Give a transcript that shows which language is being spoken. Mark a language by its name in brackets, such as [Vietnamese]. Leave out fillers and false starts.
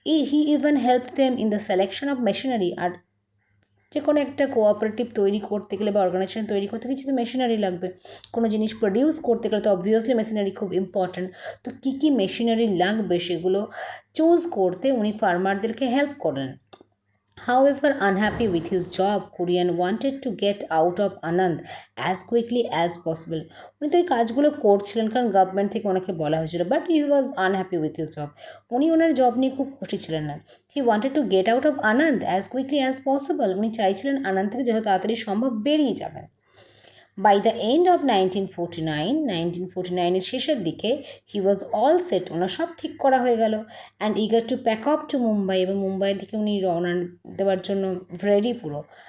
[English] He even help them in the selection of machinery. [Bangla] আর যে কোনো একটা কোঅপারেটিভ তৈরি করতে গেলে বা অর্গানাইজেশন তৈরি করতে কিছু তো মেশিনারি লাগবে, কোনো জিনিস প্রডিউস করতে গেলে তো অবভিয়াসলি মেশিনারি খুব ইম্পর্ট্যান্ট। তো কী কী মেশিনারি লাগবে সেগুলো চুজ করতে উনি ফার্মারদেরকে হেল্প করলেন। [English] However, unhappy with his job, Kurian wanted to get out of Anand as quickly as possible. [Bangla] উনি তো এই কাজগুলো করছিলেন কারণ গভর্নমেন্ট থেকে ওনাকে বলা হয়েছিল, [English] But he was unhappy with his job. [Bangla] উনি ওনার জব নিয়ে খুব খুশি ছিলেন না। [English] He wanted to get out of Anand as quickly as possible. [Bangla] উনি চাইছিলেন আনন্দ থেকে যত তাড়াতাড়ি সম্ভব বেরিয়ে যাবেন। [English] by the end of [Bangla] 1949 এর শেষের দিকে [English] he was all set, [Bangla] ওনার সব ঠিক করা হয়ে গেল, [English] and eager to pack up to Mumbai, [Bangla] এবং মুম্বাইয়ের দিকে উনি রওনা দেওয়ার জন্য রেডি পুরো।